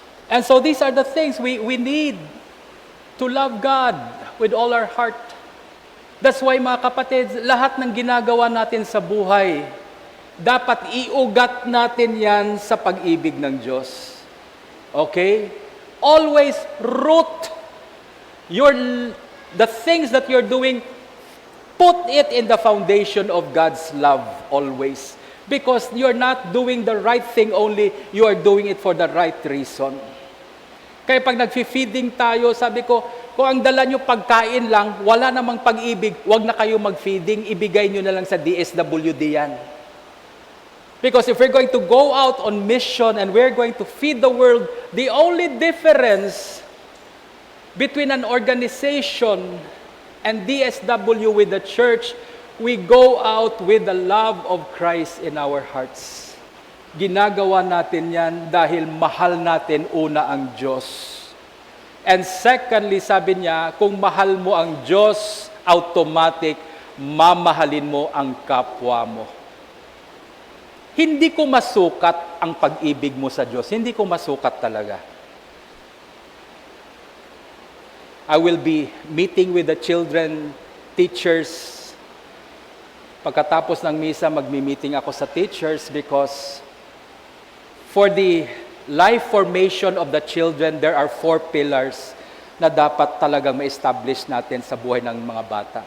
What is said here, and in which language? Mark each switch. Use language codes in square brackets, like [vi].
[en] And so these are the things we need to love God with all our heart. [tl] That's why mga kapatid, lahat ng ginagawa natin sa buhay, dapat iugat natin yan sa pag-ibig ng Diyos. Okay? [en] Always root the things that you're doing, put it in the foundation of God's love always. Because you're not doing the right thing only, you are doing it for the right reason. [tl] Kaya pag nag-feeding tayo, sabi ko, kung ang dala nyo pagkain lang, wala namang pag-ibig, wag na kayo mag-feeding, ibigay nyo na lang sa DSWD yan. [en] Because if we're going to go out on mission and we're going to feed the world, the only difference between an organization and DSW with the church, we go out with the love of Christ in our hearts. [tl] Ginagawa natin yan dahil mahal natin una ang Diyos. And secondly, sabi niya, kung mahal mo ang Diyos, automatic, mamahalin mo ang kapwa mo. Hindi ko masukat ang pag-ibig mo sa Diyos. Hindi ko masukat talaga. [en] I will be meeting with the children, teachers. [tl] Pagkatapos ng misa, magmi-meeting ako sa teachers [en] because for the life formation of the children, there are 4 pillars [tl] na dapat talagang ma-establish natin sa buhay ng mga bata.